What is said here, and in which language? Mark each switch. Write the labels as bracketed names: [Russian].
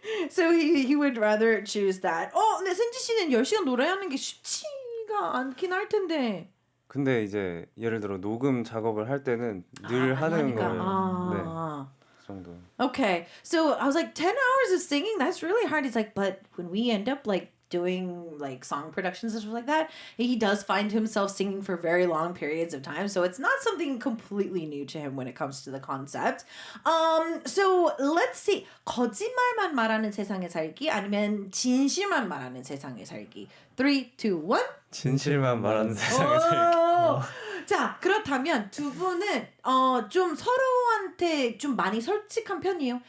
[English] So he would rather choose that. [Korean] 근데 센지 씨는 10시간 노래하는 게 쉽지가 않긴 할 텐데. 근데 이제 예를 들어 녹음 작업을 할 때는 늘 하는 그러니까. 거예요. 네. 그 정도. [English] Okay, so I was like, 10 hours of singing, that's really hard. He's like, but when we end up like doing like song productions and stuff like that, he does find himself singing for very long periods of time. So it's not something completely new to him when it comes to the concept. So let's see. [Korean] 거짓말만 말하는 세상에 살기 아니면 진실만 말하는 세상에 살기. 3, 2, 1. 진실만 말하는 세상에 살기. 자, 그렇다면 두 분은 좀 서로한테 좀 많이 솔직한 편이에요.